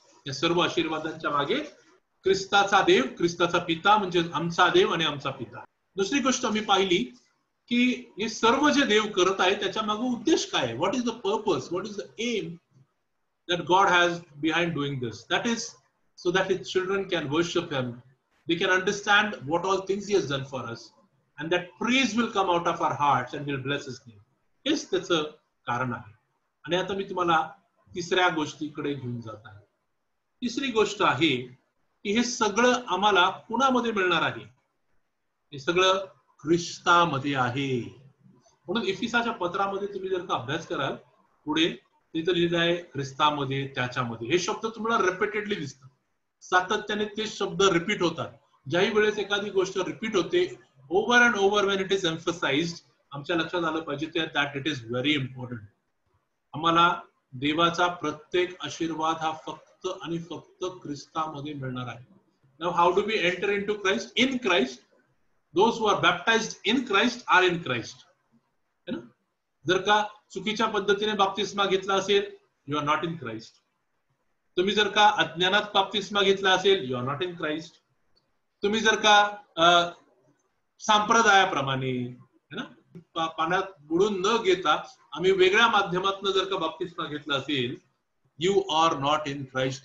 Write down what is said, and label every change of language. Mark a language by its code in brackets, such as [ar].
[mr] या सर्व आशीर्वादांच्या मागे ख्रिस्ताचा देव, ख्रिस्ताचा पिता म्हणजे आमचा देव आणि आमचा पिता. दुसरी गोष्ट आम्ही पाहिली की हे सर्व जे देव करत आहे त्याच्या मागे उद्देश काय आहे. [en] What is the purpose, what is the aim that God has behind doing this. That is so that his children can worship him. They can understand what all things he has done for us. And that praise will come out of our hearts and will bless his name. [mr] हेच त्याचं कारण आहे. आणि आता मी तुम्हाला तिसऱ्या गोष्टीकडे घेऊन जात आहे. तिसरी गोष्ट आहे की हे सगळं आम्हाला कुणामध्ये मिळणार आहे. हे सगळं ख्रिस्तामध्ये आहे. म्हणून इफिसाच्या पत्रामध्ये तुम्ही जर का अभ्यास कराल पुढे तिथं लिहिलं आहे ख्रिस्तामध्ये, त्याच्यामध्ये. हे शब्द तुम्हाला रिपीटेडली दिसतात. सातत्याने ते शब्द रिपीट होतात. ज्याही वेळेस एखादी गोष्ट रिपीट होते [en] over and over, when it is emphasised, [mr] आमच्या लक्षात आलं पाहिजे [en] That it is very important. [mr] आम्हाला देवाचा प्रत्येक आशीर्वाद हा फक्त आणि फक्त ख्रिस्तामध्ये मिळणार आहे. [en] Now how do we enter into Christ? In Christ. Those who are baptised in Christ are in Christ. [mr] है ना? जर का चुकीच्या पद्धतीने बाप्तिस्मा घेतला असेल, [en] You are not in Christ. [mr] तुम्ही जर का अज्ञानात बाप्तिस्मा घेतला असेल, [en] You are not in Christ. [mr] तुम्ही जर का संप्रदायाप्रमाणे, है ना, पाण्यात बुडून न घेता आम्ही वेगळ्या माध्यमातून जर का बाप्तिस्मा घेतला असेल, [en] You are not in Christ.